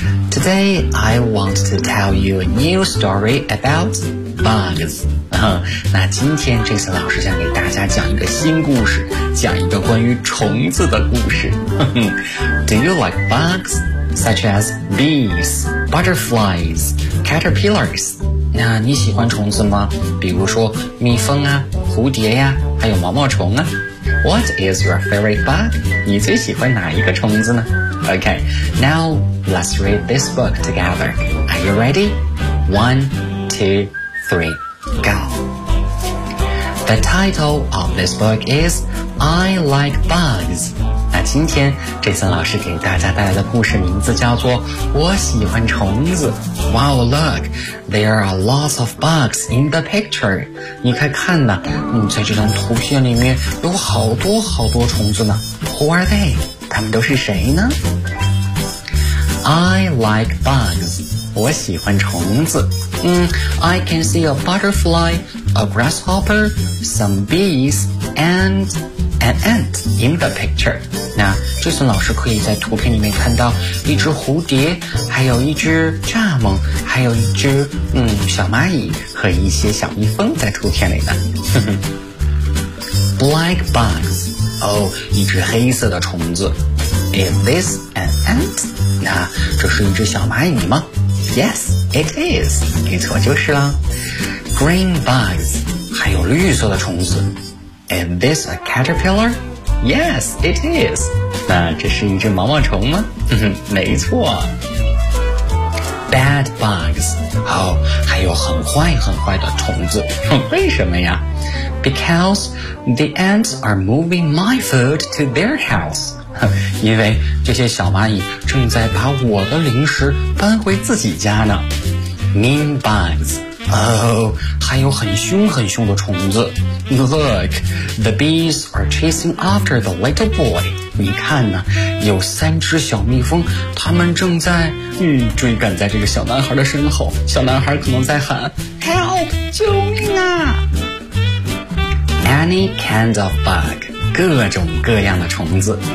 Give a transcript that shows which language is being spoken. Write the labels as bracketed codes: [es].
[en] Today, I want to tell you a new story about bugs. [zh] 那今天这次老师想给大家讲一个新故事，讲一个关于虫子的故事。 [en] Do you like bugs? Such as bees, butterflies, caterpillars. [zh] 那你喜欢虫子吗？比如说蜜蜂啊，蝴蝶呀，还有毛毛虫啊。 [en] What is your favorite bug? [zh] 你最喜欢哪一个虫子呢？ [en] Okay, now let's read this book together. Are you ready? 1, 2, 3, go. The title of this book is I Like Bugs. [zh] 那今天这次老师给大家带来的故事名字叫做我喜欢虫子。 [en] Wow, look, there are lots of bugs in the picture. [zh] 你可以看呢，在这张图片里面有好多好多虫子呢。 [en] Who are they? [zh] 他们都是谁呢？ [en] I like bugs. [zh] 我喜欢虫子。 [en] I can see a butterfly, a grasshopper, some bees, and an ant in the picture. [zh] 那这次老师可以在图片里面看到一只蝴蝶，还有一只蚱蜢，还有一只小蚂蚁和一些小蜜蜂在图片里呢。 [en] Black bugs. [zh] Oh, 一只黑色的虫子。 [en] Is this an ant? [zh] 那这是一只小蚂蚁吗？ [en] Yes, it is. [zh] 没错，就是啦。 [en] Green bugs. [zh] 还有绿色的虫子。 [en] Is this a caterpillar? Yes, it is. [zh] 那这是一只毛毛虫吗？没错。 [en] Bad bugs. [zh] Oh, 还有很坏很坏的虫子。为什么呀？ [en] Because the ants are moving my food to their house. [zh] 因为这些小蚂蚁正在把我的零食搬回自己家呢。 [en] Mean bugs. [zh] Oh, 还有很凶很凶的虫子。 [en] Look, the bees are chasing after the little boy. [zh] 你看呢，有三只小蜜蜂，他们正在追赶在这个小男孩的身后。小男孩可能在喊 Help! 救命啊！ [en] Any kind of bug, [zh] 各种各样的虫子。